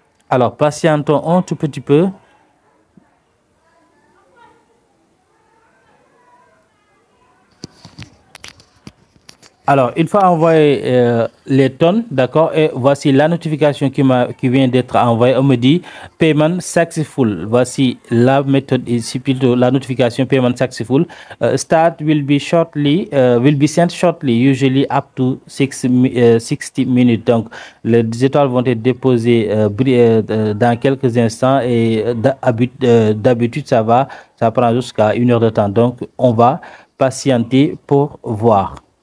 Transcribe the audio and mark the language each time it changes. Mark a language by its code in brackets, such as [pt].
[fr] Alors, patientons un tout petit peu. Alors, une fois envoyé les tonnes, d'accord, et voici la notification qui vient d'être envoyée. On me dit [en] payment successful. [fr] Voici la méthode ici, plutôt la notification payment successful. [en] Start will be sent shortly, usually up to 60 minutes. [fr] Donc, les étoiles vont être déposées dans quelques instants et d'habitude, ça prend jusqu'à 1 heure de temps. Donc, on va patienter pour voir.